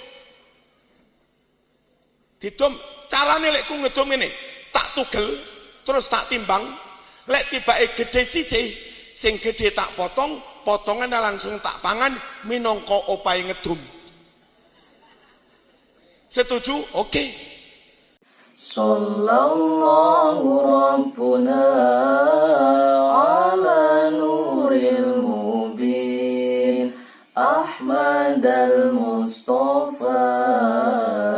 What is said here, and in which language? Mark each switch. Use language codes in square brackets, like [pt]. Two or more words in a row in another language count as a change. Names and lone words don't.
[jv] Didum carane lek ku ngedum ngene, tak tugel terus tak timbang. Lek tibake gedhe siji, sing gedhe tak potong, potongan langsung tak pangan minangka opahe ngedum. Setuju? Oke. [ar] صلى الله ربنا على النور المبين أحمد المصطفى